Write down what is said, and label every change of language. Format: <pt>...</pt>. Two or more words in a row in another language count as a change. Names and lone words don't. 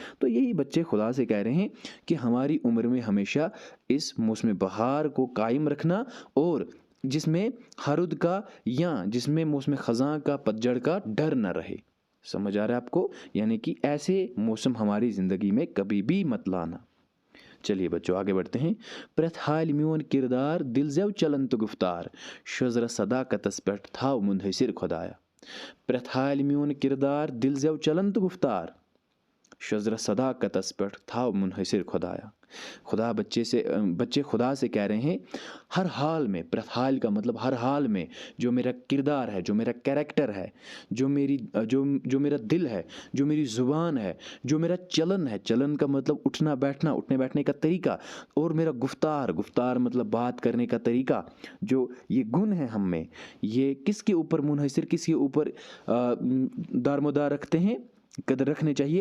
<ur>تو یہی بچے خدا سے کہہ رہے ہیں کہ ہماری عمر میں ہمیشہ اس موسم بہار کو قائم رکھنا, اور جس میں ہرد کا یا جس میں موسم خزاں کا, پتجھڑ کا ڈر نہ رہے. سمجھ آ رہا ہے آپ کو؟ یعنی کہ ایسے موسم ہماری زندگی میں کبھی بھی مت لانا. چلیے بچوں آگے بڑھتے ہیں.</ur> <ks>پرت حال میون کردار دل زیو چلن تو گفتار, شزر صداقتس پٹھ تھاو منحصر خدایا. پرت حال میون کردار دل زیو چلن تو گفتار, شزر صداقتس پٹھ تھاو منحصر خدایا.</ks> <ur>بچے خدا سے کہہ رہے ہیں ہر حال میں,</ur> <ks>پرت حال</ks> <ur>کا مطلب ہر حال میں, جو میرا کردار ہے, جو میرا کیریکٹر ہے, جو میرا دل ہے, جو میری زبان ہے, جو میرا چلن ہے, چلن کا مطلب اٹھنا بیٹھنے کا طریقہ, اور میرا گفتار مطلب بات کرنے کا طریقہ, جو یہ گن ہے ہم میں, یہ کس کے اوپر منحصر, کس کے اوپر دارمدار رکھتے ہیں, قدر رکھنے چاہیے.</ur>